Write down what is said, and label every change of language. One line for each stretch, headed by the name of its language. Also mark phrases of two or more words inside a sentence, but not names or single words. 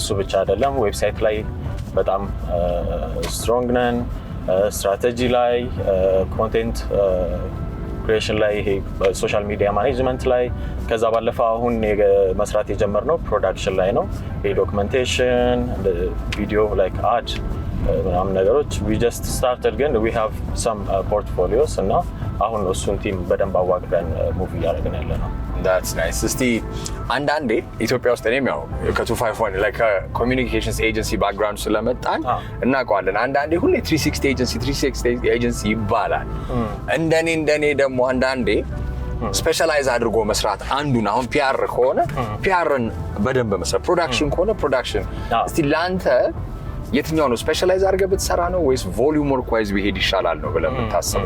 Amharic: ብቻ አይደለም። ዌብሳይት ላይ በጣም ስትሮንግ ነን። ስትራቴጂ ላይ፣
English: content creation
Amharic: ላይ፣ ይሄ
English: social media management
Amharic: ላይ ከዛ ባለፈ አሁን መስራት የጀመርነው ፕሮዳክሽን ላይ ነው። ዶክመንቴሽን፣
English: video like ad
Amharic: ምናምን ነገሮች
English: we just started
Amharic: ግን
English: we have some portfolios
Amharic: እና አሁን እሱን ቲም በደንብ አዋቅረን ሙቭ እያደረግን ያለ ነው።
English: that's nice።
Amharic: እስቲ አንዳንዴ ኢትዮጵያ ውስጥ እኔም ያው ከ251
English: like communications agency background
Amharic: ስለመጣን እናውቀዋለን። አንዳንዴ ሁሌ 360 ኤጀንሲ ይባላል። እንደኔ ደግሞ አንዳንዴ ስፔሻላይዝ አድርጎ መስራት አንዱን አሁን ፒአር ከሆነ ፒአርን በደንብ መስራት፣ ፕሮዳክሽን ከሆነ ፕሮዳክሽን። እስቲ ላንተ የትኛው ነው ስፔሻላይዝ አድርገህ ብትሰራ ነው ወይስ
English: volume work wise
Amharic: ቢሄድ ይሻላል ነው ብለህ የምታስበው?